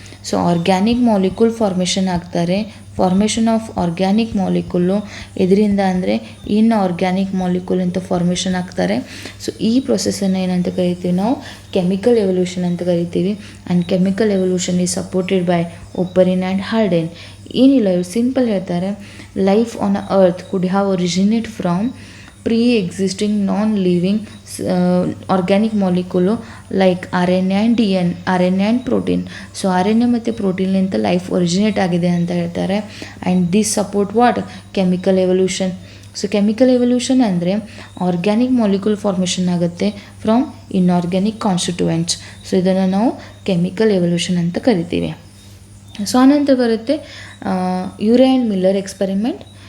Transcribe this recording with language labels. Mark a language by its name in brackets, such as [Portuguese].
[Kannada] So organic molecule formation ಆಗ್ತಾರೆ. Formation of organic molecule ಎದರಿಂದ ಅಂದರೆ inorganic molecule ಅಂತ formation ಆಗ್ತಾರೆ. ಸೊ ಈ ಪ್ರೊಸೆಸನ್ನು ಏನಂತ ಕರಿತೀವಿ ನಾವು, ಕೆಮಿಕಲ್ ಎವಲ್ಯೂಷನ್ ಅಂತ ಕರಿತೀವಿ. [English] And chemical evolution is supported by Oparin and Haldane. [Kannada] ಏನಿಲ್ಲ, ಇವ್ರು ಸಿಂಪಲ್ ಹೇಳ್ತಾರೆ, [English] Life on a earth could have originate from pre-existing non-living organic molecule like RNA and RNA and protein. [Kannada] So R N A ಮತ್ತು ಪ್ರೋಟೀನ್ಲಿಂತ life originate ಆಗಿದೆ ಅಂತ ಹೇಳ್ತಾರೆ. [English] And this support what chemical evolution. So chemical evolution ಅಂದರೆ organic molecule formation ಆಗುತ್ತೆ from inorganic constituents. [Kannada] So ಇದನ್ನು ನಾವು chemical evolution ಅಂತ ಕರಿತೀವಿ. ಸೊ ಆನಂತರ ಬರುತ್ತೆ ಯೂರೆ ಆ್ಯಂಡ್ ಮಿಲ್ಲರ್ ಎಕ್ಸ್ಪೆರಿಮೆಂಟ್.